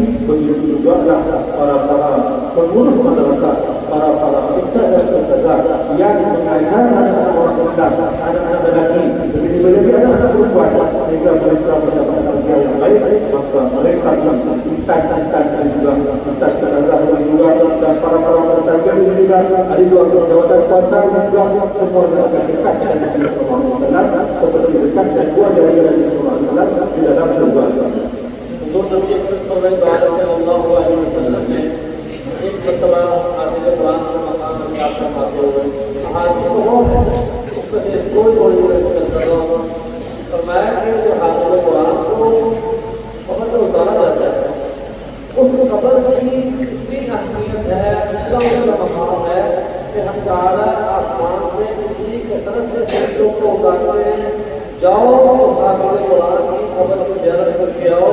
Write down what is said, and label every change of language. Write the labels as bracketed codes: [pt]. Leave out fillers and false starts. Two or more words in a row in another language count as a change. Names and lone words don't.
[ms] Begitu juga para pengurus madrasah, para ustaz dan ustazah yang mengajar anak-anak orang Islam, anak-anak lelaki, begitu anak-anak perempuan, sehingga mereka mendapat tarbiyah yang baik. Maka mereka yang insan-insan dan juga ustaz ustazah juga dan para ustazah juga ada juga jawatan kuasa juga semua akan dekat dengan Nabi [ar] صلى الله عليه وسلم [ms] seperti dekat dan kuat dari Nabi [ar] صلى الله عليه وسلم [ms] di dalam surga. [ur] جو نبی [ar] صلى الله عليه وسلم [ur] نے ایک مرتبہ حافظ قرآن کا مقام ارشاد فرماتے ہوئے احادیث تو بہت ہے، اس میں سے تھوڑی ذکر کر رہا ہوں. فرمایا کہ جو حافظ قرآن کو قبر میں اتارا جاتا ہے، اس قبر کی اتنی اہمیت ہے، اتنا اس کا مقام ہے کہ ہم تعالیٰ آسمان سے اتنی کثرت سے لوگ کو اتارتے ہیں، جاؤ اس حافظ قرآن کی قبر کو زیارت کر کے آؤ.